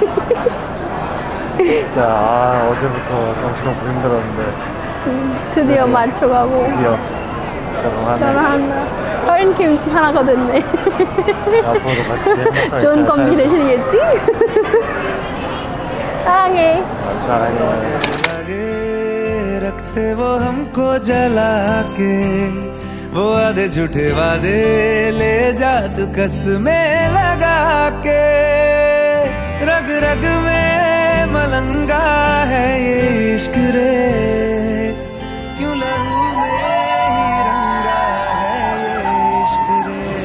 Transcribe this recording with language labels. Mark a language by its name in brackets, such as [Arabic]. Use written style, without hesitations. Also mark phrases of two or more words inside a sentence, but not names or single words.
[Korean] 진짜 어제부터 정신없고 힘들었는데 드디어 맞춰가고 드디어 결혼한다 허인 김치 하나가 됐네 앞으로도 같이 행복하게 좋은 껌비 되시겠지? 사랑해 사랑해 [Hindi] रखते वो हमको जला के वो आधे झूठे वादे ले जा तू कसमें लगा के रग रग में मलंगा है ये इश्क रे क्यों लहू में ही रंगा है ये इश्क रे